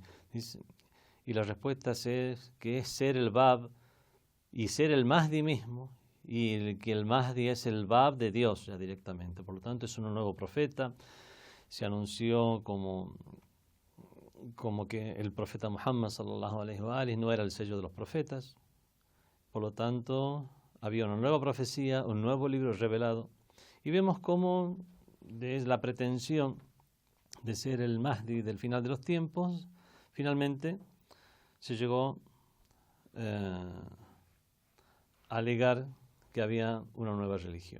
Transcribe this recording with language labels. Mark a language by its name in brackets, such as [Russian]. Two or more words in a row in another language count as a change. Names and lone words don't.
[Spanish] Y la respuesta es que es ser el Bab y ser el Mahdi mismo, y que el Mahdi es el Bab de Dios ya directamente. Por lo tanto, es un nuevo profeta. Se anunció como que el profeta Muhammad [Arabic] صلى الله عليه وآله [Spanish] no era el sello de los profetas. Por lo tanto, había una nueva profecía, un nuevo libro revelado. Y vemos cómo de la pretensión de ser el Mahdi del final de los tiempos, finalmente se llegó a alegar que había una nueva religión.